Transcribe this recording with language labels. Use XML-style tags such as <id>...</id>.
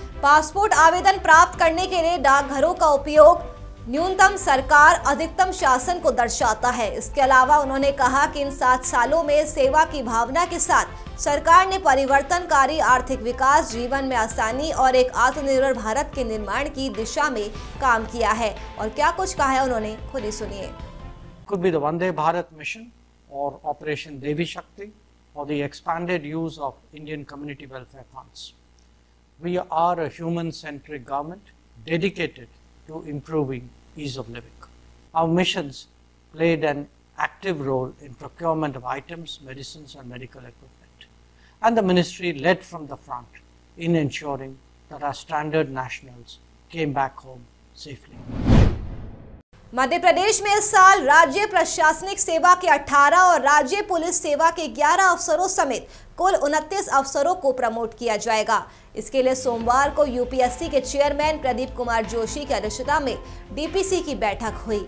<hi>Passport आवेदन प्राप्त करने के लिए डाकघरों का उपयोग न्यूनतम सरकार अधिकतम शासन को दर्शाता है। इसके अलावा उन्होंने कहा कि इन 7 सालों में सेवा की भावना के साथ सरकार ने परिवर्तनकारी आर्थिक विकास, जीवन में आसानी और एक आत्मनिर्भर भारत के निर्माण की दिशा में काम किया है। और क्या कुछ कहा है उन्होंने, खुद ही सुनिए।</hi> <en>Could be the Vande Bharat mission or Operation Devi Shakti or the expanded use of Indian community welfare funds. We are a human-centric government dedicated to improving ease of living. Our missions played an active role in procurement of items, medicines and medical equipment. And the ministry led from the front in ensuring that our stranded nationals came back home safely.</en> <hi>Madhya Pradesh में इस साल राज्य प्रशासनिक सेवा के 18 और राज्य police सेवा के 11 अफसरों समेत कुल 29 अफसरों को प्रमोट किया जाएगा। इसके लिए सोमवार को यूपीएससी के चेयरमैन प्रदीप कुमार जोशी की अध्यक्षता में डीपीसी की बैठक हुई।</hi>